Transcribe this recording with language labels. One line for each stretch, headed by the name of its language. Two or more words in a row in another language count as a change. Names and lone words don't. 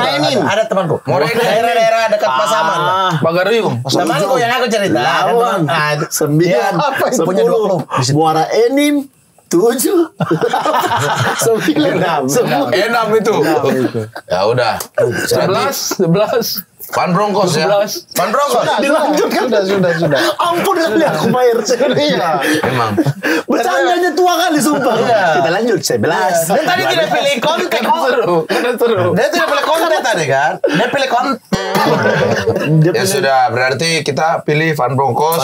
Indonesian: Muara ini. Ada temanku. Muara ini. Daerah-daerah dekat Pasaman. lah. Bagarium. Temanku yang aku cerita. ada Lawan. teman- Nah, 9. Apa itu? Punya 2 klub. Di situ. Muara Enim. 7. 9. 10. Enam itu. Ya udah. 11. Van Bronckhorst ya. 11. Van Bronckhorst. Dilanjutkan. Sudah. Ampun kali aku bayar. Iya. Emang. Bercandanya tua kali sumpah. Kita lanjut 11. Dia tadi tidak pilih Conte. Seru. Dia tidak pilih Conte tadi kan? Dia pilih Conte. Ya sudah, berarti kita pilih Van Bronckhorst.